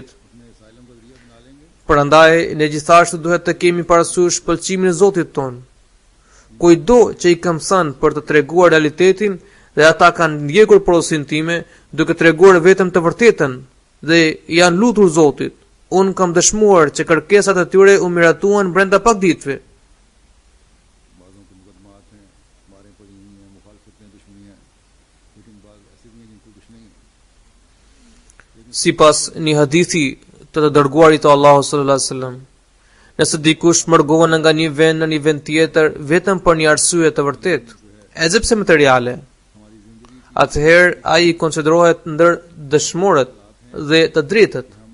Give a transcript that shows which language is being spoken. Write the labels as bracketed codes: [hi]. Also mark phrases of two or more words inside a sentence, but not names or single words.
[sq] Prandaj ne gjithashtu duhet të kemi parasysh pëlqimin e Zotit ton. Kujdo që i kam thënë për të treguar realitetin dhe ata kanë ndjekur porosin time duke treguar vetëm të vërtetën dhe janë lutur Zotit. Unë kam dëshmuar që kërkesat e tyre u miratuan brenda pak ditëve. [ur] بعضوں کے مقدمات ہیں، ماریں پڑی ہوئی ہیں، مخالفتیں دشمنیاں ہیں، لیکن بعض ایسے بھی ہیں جن کو کچھ نہیں ہے. [sq] Sipas një hadithi të dërguarit të Allahut [ar] صلى الله عليه وسلم, [sq] nëse dikush mërgohen nga një vend në një vend tjetër vetëm për një arsye të vërtetë, edhe pse materiale, atëherë ai konsiderohet ndër dëshmorët dhe të drejtët.